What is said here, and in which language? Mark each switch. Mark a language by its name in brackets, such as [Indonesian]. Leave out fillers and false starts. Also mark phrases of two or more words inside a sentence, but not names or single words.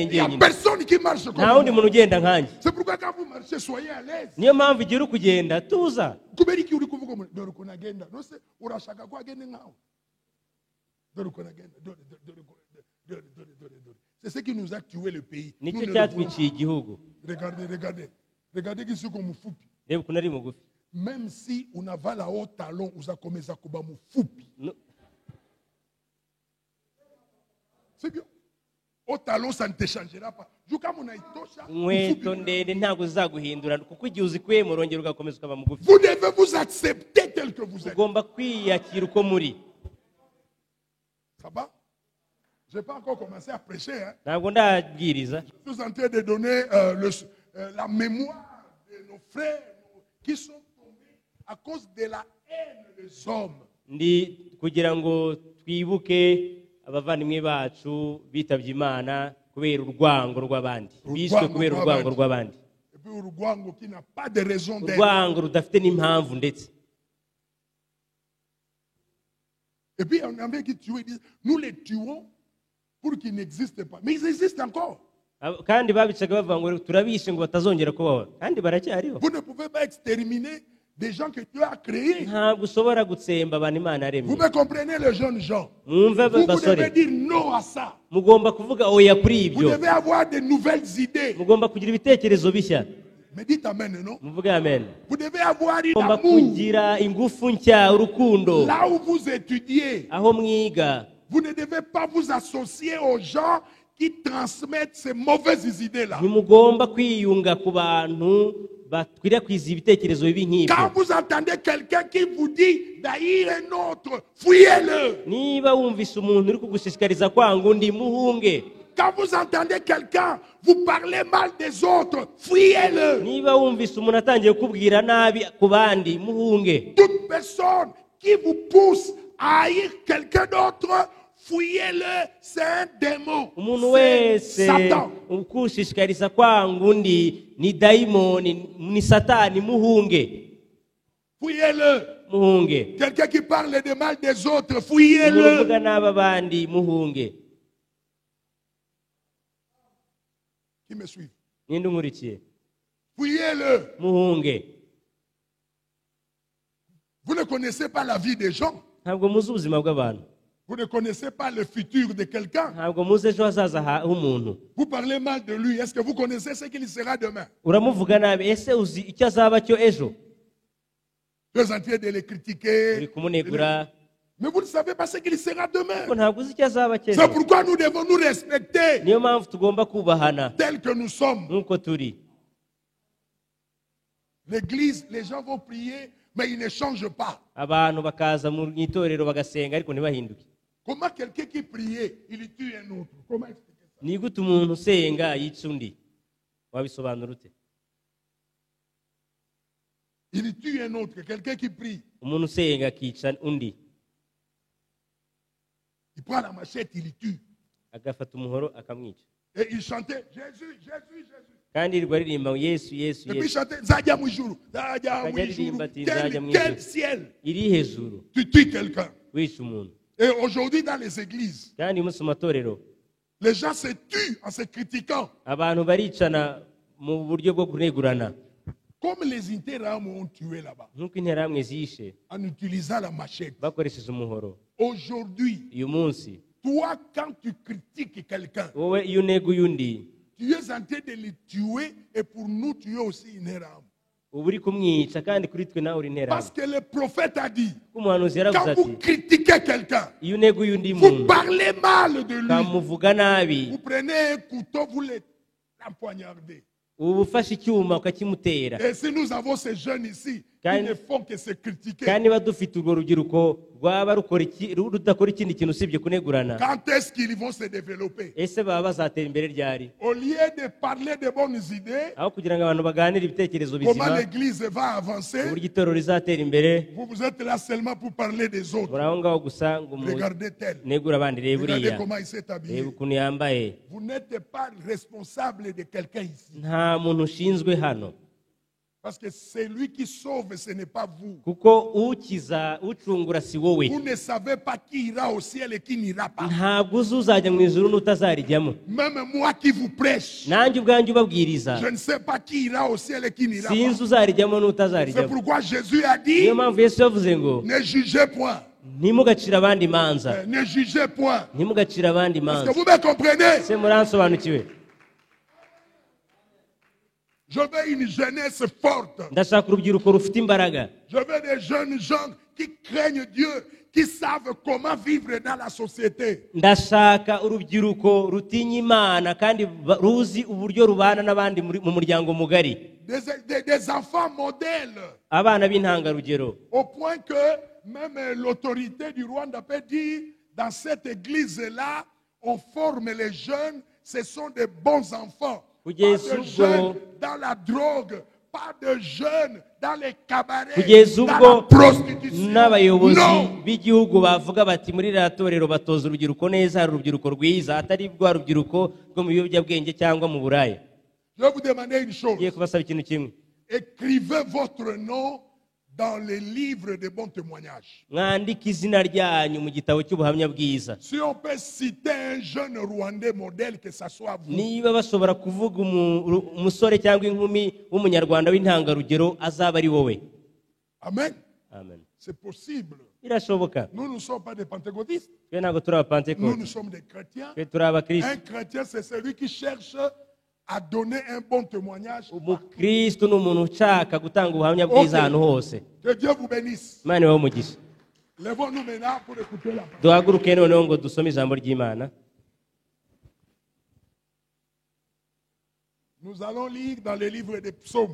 [French] Il n'y a [Kinyarwanda] njyenyine [French] personne qui marche comme [Kinyarwanda] nta wundi [French] moi. [Kinyarwanda] muntu ugenda nkanjye. [French] C'est pourquoi quand vous marchez, soyez à l'aise. [Kinyarwanda] Niyo mpamvu igihe uri kugenda tuza. Kubera iki uri kuvuga ngo dore ukuntu agenda nose urashaka ko agende nkawe dore ukuntu agenda dore [French] c'est ce qui nous a tué le pays. [Kinyarwanda] Nicyo cyatwiciye igihugu. Regardez kisuko mufupi. Reba ukuntu ari mugufi. [French] Même si unavala au talon [Kinyarwanda] uzakomeza kuba mufupi. [French] C'est bien. Au talon ça ne te changera pas. Juka munaitosha. [Kinyarwanda] Inkweto ndende ntabwo zizaguhindura kuko igihe uzikuye murongera ugakomeza ukaba mugufi. [French] Vous devez vous accepter tel que vous êtes. [Kinyarwanda] Ugomba kwiyakira uko muri. [French] Ça va? Je n'ai pas encore commencé à prêcher. Hein. [Kinyarwanda] Ntabwo ndabwiriza. [French] Je suis en train de donner la mémoire de nos frères qui sont tombés à cause de la haine des hommes. [Kinyarwanda] Ndi kugira ngo twibuke abavandimwe bacu bitabye Imana kubera urwango rw'abandi. Bishwe kubera urwango rw'abandi. [French] Et puis urwango qui n'a pas de raison d'être. [Kinyarwanda] Urwango rudafite n'impamvu ndetse. [French] Et puis on avait qui tuer, nous les tuons pour qu'ils n'existent pas. Mais ils existent encore. [Kinyarwanda] Kandi babicaga bavuga ngo turabishe ngo batazongera kubaho. Kandi baracyariho. [French] Vous ne pouvez pas exterminer des gens que Dieu a créés. [Kinyarwanda] Ntabwo ushobora gutsemba abantu Imana yaremye. [French] Vous me comprenez les jeunes gens? Vous Vous devez dire non à ça. [Kinyarwanda] Mugomba kuvuga oya kuri ibyo. [French] Vous devez avoir de nouvelles idées. [Kinyarwanda] Mugomba kugira ibitekerezo bishya. [French] Mais dites amen, non? [Kinyarwanda] Muvuge amen. [French] Vous devez avoir une [Kinyarwanda] Mugomba [French] amour. [Kinyarwanda] kugira ingufu nshya urukundo. [French] Là où vous étudiez, [Kinyarwanda] Aho mwiga. [French] vous ne devez pas vous associer aux gens qui transmettent ces mauvaises idées-là. [Kinyarwanda] Ntimugomba kwiyunga ku bantu bakwirakwiza ibitekerezo bibi nk'ibyo. [French] Quand vous entendez quelqu'un qui vous dit d'haïr un autre, fuyez-le. [Kinyarwanda] Niba wumvise umuntu uri kugushishikariza kwanga undi muhunge. [French] Quand vous entendez quelqu'un vous parler mal des autres, fuyez-le. [Kinyarwanda] Niba wumvise umuntu atangiye kubwira nabi ku bandi muhunge. [French] Toute personne qui vous pousse à haïr quelqu'un d'autre, fuyez-le, c'est un démon. [Kinyarwanda] Umuntu [French] C'est [Kinyarwanda] wese [French] Satan. [Kinyarwanda] ukushishikariza kwanga undi ni daimoni, ni satani, muhunge. [French] Fuyez-le. [Kinyarwanda] Muhunge. [French] Quelqu'un qui parle de mal des autres, fuyez-le. [Kinyarwanda] Muvuga n'aba bandi muhunge. [French] Qui me suit? [Kinyarwanda] Ninde unkurikiye? [French] Fuyez-le. [Kinyarwanda] Muhunge. [French] Vous ne connaissez pas la vie des gens. [Kinyarwanda] Ntabwo muzi ubuzima bw'abantu. [French] Vous ne connaissez pas le futur de quelqu'un. [Kinyarwanda] Ntabwo muzi ejo hazaza h'umuntu. [French] Vous parlez mal de lui. Est-ce que vous connaissez ce qu'il sera demain? [Kinyarwanda] Uramuvuga nabi, ese uzi icyo azaba cyo ejo? [French] Vous êtes en train de les critiquer. [Kinyarwanda] Uri kumunegura. [French] Mais vous ne savez pas ce qu'il sera demain. [Kinyarwanda] Ko ntabwo uzi icyo azaba [French] C'est [Kinyarwanda] cy'ejo. [French] pourquoi nous devons nous respecter [Kinyarwanda] Niyo mpamvu tugomba kubahana [French] tels que nous sommes. [Kinyarwanda] nk'uko turi. [French] L'église, les gens vont prier, mais ils ne changent pas. [Kinyarwanda] Abantu bakaza mu itorero bagasenga ariko ntibahinduke. [French] Comment quelqu'un qui priait, il tue un autre? Comment expliquer ça? [Kinyarwanda] Ni gute umuntu usenga yica undi? Wabisobanura ute? [French] Il tue un autre. Quelqu'un qui prie, [Kinyarwanda] Umuntu usenga akica undi. [French] il prend la machette, il tue. [Kinyarwanda] Agafata umuhoro akamwica. [French] Et il chantait Jésus, Jésus, Jésus. [Kinyarwanda] Kandi yirirwa aririmba ngo Yesu Yesu [French] Et puis il [Kinyarwanda] Yesu. [French] chantait Zadia Moujourou, Zadia Moujourou. Quel ciel! [Kinyarwanda] Iri hejuru [French] Tu tues quelqu'un. [Kinyarwanda] wica umuntu. [French] Et aujourd'hui, dans les églises, [Kinyarwanda] Kandi umunsi mu matorero [French] les gens se tuent en se critiquant. [Kinyarwanda] abantu baricana mu buryo bwo kunegurana. [French] Comme les Interahamwe ont tué là-bas, [Kinyarwanda] Nk'uko interahamwe zishe [French] en utilisant la machette. [Kinyarwanda] bakoresheje umuhoro. [French] Aujourd'hui, [Kinyarwanda] Uyu munsi [French] toi, quand tu critiques quelqu'un, [Kinyarwanda] wowe iyo uneguye undi [French] tu es en train de le tuer et pour nous, tu es aussi une erreur. [Kinyarwanda] uba uri kumwica kandi kuri twe nawe uri [French] Parce [Kinyarwanda] interahamwe. [French] que le prophète a dit, [Kinyarwanda] Umuhanuzi yaravuze [French] quand [Kinyarwanda] ati [French] vous critiquez quelqu'un, [Kinyarwanda] iyo uneguye undi [French] vous [Kinyarwanda] muntu [French] parlez mal de lui, [Kinyarwanda] ukamuvuga nabi [French] vous prenez un couteau, vous l'empoignardez. [Kinyarwanda] uba ufashe icyuma ukakimutera. [French] Et si nous avons ces jeunes ici qui Quand- ne font que se critiquer, [Kinyarwanda] kandi niba dufite urwo rubyiruko rwaba rudakora ikindi kintu usibye kunegurana, [French] quand est-ce qu'ils vont se développer? [Kinyarwanda] ese baba bazatera imbere ryari? [French] Au lieu de parler de bonnes idées, [Kinyarwanda] Aho kugira ngo abantu baganire ibitekerezo [French] comment [Kinyarwanda] bizima [French] l'église va avancer, [Kinyarwanda] uburyo itorero rizatera imbere, [French] vous êtes là seulement pour parler des autres. [Kinyarwanda] muri aho ngaho gusa ngo [French] Regardez tel. [Kinyarwanda] munegure abandi. Reba [French] Regardez [Kinyarwanda] uriya, [French] comment il s'est habillé. [Kinyarwanda] reba ukuntu yambaye. [French] Vous n'êtes pas responsable de quelqu'un ici. [Kinyarwanda] Nta muntu ushinzwe hano. [French] Parce que c'est lui qui sauve, ce n'est pas vous. [Kinyarwanda] kuko ukiza ucungura si wowe. [French] Vous ne savez pas qui ira au ciel et qui n'ira pas. [Kinyarwanda] Ntabwo uzi uzajya mu ijuru n'utazarijyamo. [French] Même moi qui vous prêche, [Kinyarwanda] Nanjye ubwanjye ubabwiriza [French] je ne sais pas qui ira au ciel et qui n'ira [Kinyarwanda] sinzi [French] pas. [Kinyarwanda] uzarijyamo [French] C'est [Kinyarwanda] n'utazarijyamo. [French] pourquoi Jésus a dit, [Kinyarwanda] Niyo mpamvu Yesu yavuze ngo [French] ne jugez point. [Kinyarwanda] ntimugacire abandi imanza, [French] Ne jugez point. [Kinyarwanda] ntimugacire abandi [French] Est-ce [Kinyarwanda] imanza. [French] que vous me comprenez? [Kinyarwanda] Se muransobanukiwe? [French] Je veux une jeunesse forte. [Kinyarwanda] Ndashaka urubyiruko rufite imbaraga. [French] Je veux des jeunes gens qui craignent Dieu, qui savent comment vivre dans la société. [Kinyarwanda] Ndashaka urubyiruko rutinya Imana kandi ruzi uburyo rubana n'abandi mu muryango mugari. [French] Des enfants modèles. [Kinyarwanda] Abana b'intangarugero. [French] Au point que même l'autorité du Rwanda peut dire, dans cette église-là, on forme les jeunes, ce sont des bons enfants. Pas de jeunes dans la drogue, pas de jeunes dans les cabarets, [Kinyarwanda] kugeza [French] dans [Kinyarwanda] ubwo [French] la prostitution. [Kinyarwanda] n'abayobozi [French] Non! [Kinyarwanda] b'igihugu bavuga bati muri iriya torero batoza urubyiruko neza, hari urubyiruko rwiza, atari rwa rubyiruko rwo mu biyobyabwenge cyangwa mu buraya. [French] Je vais vous demander une chose. [Kinyarwanda] Ngiye kubasaba ikintu kimwe. [French] Écrivez votre nom dans les livres de bons témoignages. [Kinyarwanda] Mwandike izina ryanyu mu gitabo cy'ubuhamya bwiza. [French] Si on peut citer un jeune Rwandais modèle, que ça soit vous. [Kinyarwanda] Niba bashobora kuvuga umusore cyangwa inkumi w'umunyarwanda w'intangarugero, azaba ari wowe. [French] Amen. [Kinyarwanda] Amen. [French] C'est possible. [Kinyarwanda] Birashoboka. [French] Nous ne sommes pas des pentecôtistes. [Kinyarwanda] Twe ntabwo turi abapantekote. [French] Nous sommes des chrétiens. [Kinyarwanda] Twe turi abakristo. [French] Un chrétien, c'est celui qui cherche à donner un bon témoignage. [Kinyarwanda] Umukristo ni umuntu ushaka gutanga ubuhamya bwiza ahantu hose. [French] Que Dieu vous bénisse. [Kinyarwanda] Imana ibahe umugisha. [French] Lèvons-nous maintenant pour écouter la parole. [Kinyarwanda] Duhaguruke noneho ngo dusome ijambo ry'Imana. [French] Nous allons lire dans le livre des psaumes.